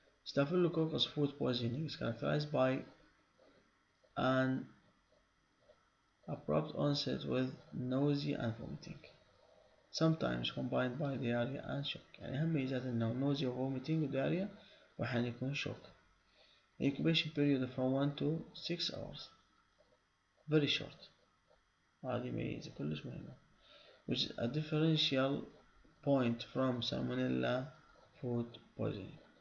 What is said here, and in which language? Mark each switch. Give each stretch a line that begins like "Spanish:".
English: Staphylococcus food poisoning is characterized by an abrupt onset with nausea and vomiting, sometimes combined by diarrhea and shock.
Arabic: يعني أهم ميزات إنه nausea و vomiting و diarrhea وأحيانا يكون shock.
English: Incubation period from 1 to 6 hours very short.
Arabic: هذه ميزة كلش مهمة
English: which is a differential point from salmonella food poisoning.